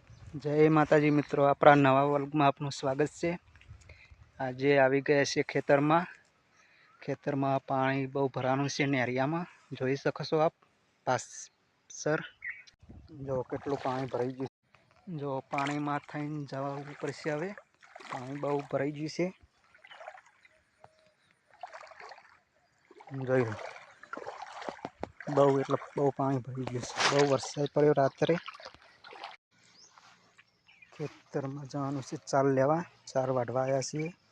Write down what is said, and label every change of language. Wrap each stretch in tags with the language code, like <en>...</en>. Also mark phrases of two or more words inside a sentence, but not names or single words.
<gu>જય માતાજી મિત્રો, અપના નવા વર્ગ માં આપનું સ્વાગત છે। આજ આઈ ગયા છે ખેતર માં પાણી બહુ ભરાણું છે નેરિયા માં જોઈ શકો છો આપ। પાસ સર જો કેટલું પાણી ભરાઈ ગયું, જો પાણી માં થઈને જવા પડશે। હવે પાણી બહુ ભરાઈ ગયું છે, જોઈ લો બહુ એટલે બહુ પાણી ભરાઈ ગયું છે। બહુ વરસાદ પડ્યો રાત્રે। ખેતર માં જવાનું છે ચાલ લેવા, ચાર વાઢવા આયા છે।</gu>